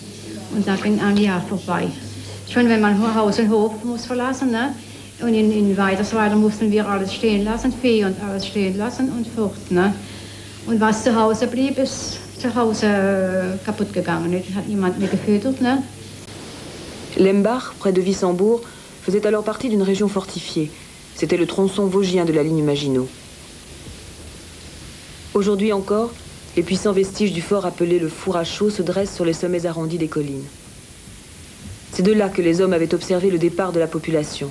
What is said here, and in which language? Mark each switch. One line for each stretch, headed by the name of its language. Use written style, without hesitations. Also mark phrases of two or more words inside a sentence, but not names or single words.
German: Und da ging ein Jahr vorbei. Schon wenn man Haus und Hof muss verlassen, ne? Und in Weidersweiler mussten wir alles stehen lassen, Vieh und alles stehen lassen und fort. Ne? Und was zu Hause blieb, ist zu Hause kaputt gegangen. Nicht? Hat niemand mehr gefüttert. Ne?
French: Lembach, près de Wissembourg, faisait alors partie d'une région fortifiée. C'était le tronçon vosgien de la ligne Maginot. Aujourd'hui encore, les puissants vestiges du fort appelé le four à chaux se dressent sur les sommets arrondis des collines. C'est de là que les hommes avaient observé le départ de la population.